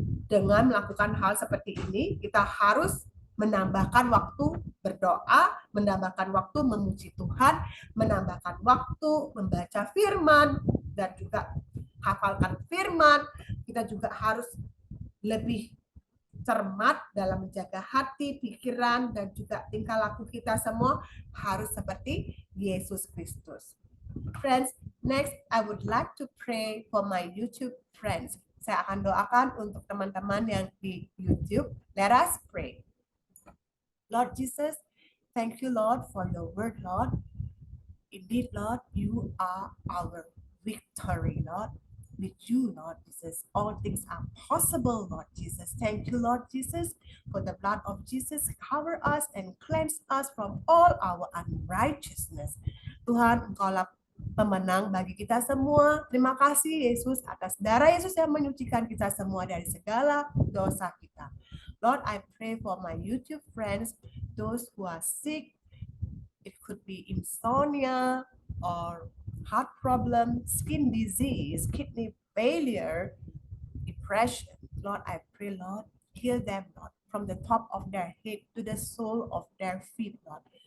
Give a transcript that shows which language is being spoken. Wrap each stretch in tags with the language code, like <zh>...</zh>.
<id>Dengan melakukan hal seperti ini, kita harus menambahkan waktu berdoa, menambahkan waktu memuji Tuhan, menambahkan waktu membaca firman, dan juga hafalkan firman. Kita juga harus lebih cermat dalam menjaga hati, pikiran, dan juga tingkah laku kita semua harus seperti Yesus Kristus.</id> <en>Friends, next I would like to pray for my YouTube friends.</en> <id>Saya akan doakan untuk teman-teman yang di YouTube.</id> <en>Let us pray. Lord Jesus, thank you, Lord, for your word, Lord. Indeed, Lord, you are our victory, Lord. With you, Lord Jesus, all things are possible, Lord Jesus. Thank you, Lord Jesus, for the blood of Jesus cover us and cleanse us from all our unrighteousness.</en> <id>Tuhan, Engkaulah pemenang bagi kita semua. Terima kasih Yesus atas darah Yesus yang menyucikan kita semua dari segala dosa kita.</id> <en>Lord, I pray for my YouTube friends, those who are sick. It could be insomnia or heart problem, skin disease, kidney failure, depression. Lord, I pray, Lord, heal them, Lord, from the top of their head to the sole of their feet, Lord.</en>